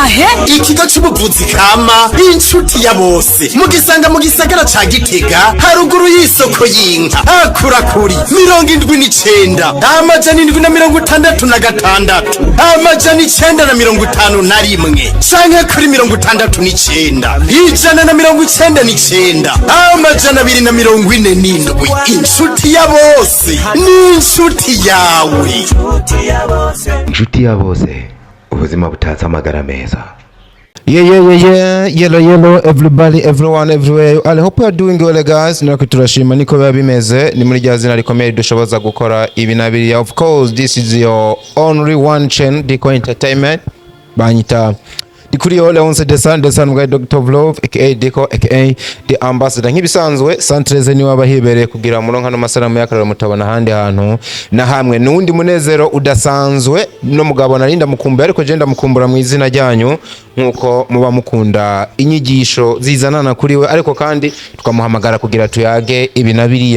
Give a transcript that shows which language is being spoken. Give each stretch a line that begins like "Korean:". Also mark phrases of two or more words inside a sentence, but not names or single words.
Rundi: ikigo c'ubuvuzi kama inshuti ya bose mugisanga mu gisagara ca Gitega haruguru y'isoko y'inka twakura kuri 79 amajana 766 amajana 951 canke kuri 69 199 amajana 247 inshuti ya bose ni inshuti yawe. inshuti ya bose ubuzima butatse amagara meza.
English: Yellow, everybody, everyone, everywhere. I hope you are doing well, guys.
Rundi: Nako turashima niko biba bimeze. Ni muri rya zina rikomeye dushoboza gukora ibi nabiri.
English: Of course, this is your only one channel, Diko Entertainment.
Rundi: Banyita Dikuriyo Leonce Desan guy Dr.
English: Vlove aka Diko aka the ambassador.
Rundi: Nk'ibisanzwe Santreze ni wabahibereye kugira muronka no masaramu yakarara mutabona handi hantu na hamwe nundi munezero udasanzwe no mugabo narinda mukumbuye ariko je ndamukumbura mu izina ryanyu nkuko muba mukunda inyigisho zizanana kuri we ariko kandi tukamuhamagara kugira tuyage ibi nabiriya.